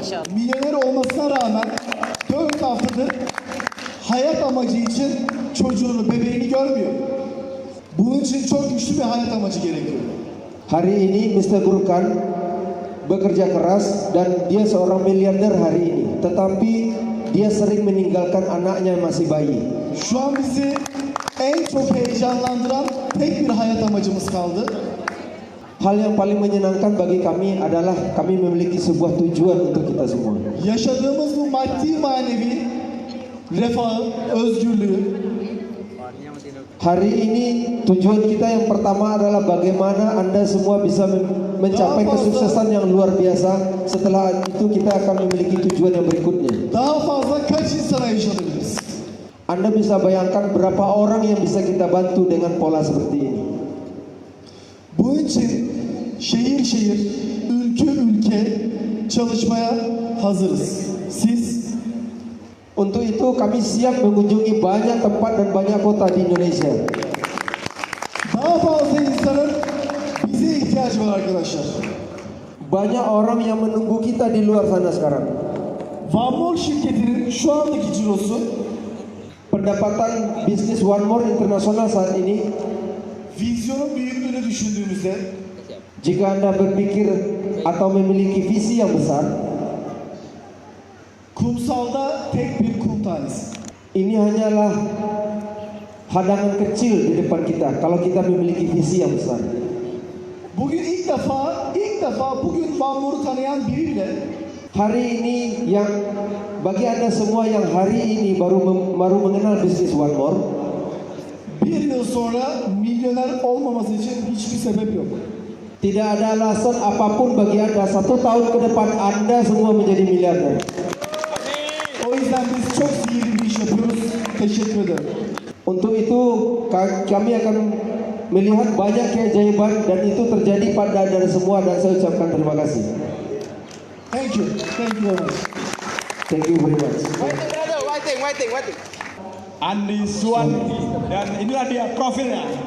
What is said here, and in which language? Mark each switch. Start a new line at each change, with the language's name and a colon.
Turkish: milyoner olmasına rağmen 4 yaptı. Hayat amacı için çocuğunu, bebeğini görmüyor. Bunun için çok güçlü bir hayat amacı gerekiyor.
Indonesian: Hari ini Mr. Gurkan bekerja keras dan dia seorang miliarder hari ini. Tetapi dia sering meninggalkan anaknya yang masih bayi.
Turkish: Şu an bizi en çok heyecanlandıran tek bir hayat amacımız kaldı.
Indonesian: Hal yang paling menyenangkan bagi kami adalah kami memiliki sebuah tujuan untuk kita semua.
Turkish: Yaşadığımız bu maddi manevi refahı, özgürlüğü,
Indonesian: Hari ini tujuan kita yang pertama adalah bagaimana Anda semua bisa mencapai kesuksesan yang luar biasa. Setelah itu kita akan memiliki tujuan yang berikutnya.
Turkish: daha fazla kaç insana yaşatabiliriz?
Indonesian: Anda bisa bayangkan berapa orang yang bisa kita bantu dengan pola seperti ini.
Turkish: Bunun için şehir şehir, ülke ülke çalışmaya hazırız. Siz
Indonesian: Untuk itu kami siap mengunjungi banyak tempat dan banyak kota di Indonesia.
Turkish: daha fazla insanın bize ihtiyacı var arkadaşlar.
Indonesian: Banyak orang yang menunggu kita di luar sana sekarang.
Turkish: One More şirketinin şu andaki cirosu
Indonesian: Pendapatan bisnis One More Internasional saat ini,
Turkish: vizyonun büyüklüğünü düşündüğümüzde
Indonesian: jika Anda berpikir atau memiliki visi yang besar,
Turkish: kumsalda tek bir kum tanesi.
Indonesian: ini hanyalah hadangan kecil di depan kita kalau kita memiliki visi yang besar.
Turkish: Bugün ilk defa bugün One More'u tanıyan biri bile
Indonesian: Hari ini yang bagi Anda semua yang hari ini baru mengenal bisnis One More,
Turkish: bir yıl sonra milyoner olmaması için hiçbir sebep yok.
Indonesian: tidak ada alasan apapun bagi Anda 1 tahun ke depan Anda semua menjadi miliarder.
Turkish: O yüzden biz çok sihirli bir iş yapıyoruz. Teşekkür ederim.
Indonesian: Untuk itu kami akan melihat banyak keajaiban dan itu terjadi pada Anda semua dan saya ucapkan terima kasih.
English: Thank you. Thank you very much. Thank you very much.
Indonesian: Andi Suwandi, dan inilah dia profilnya.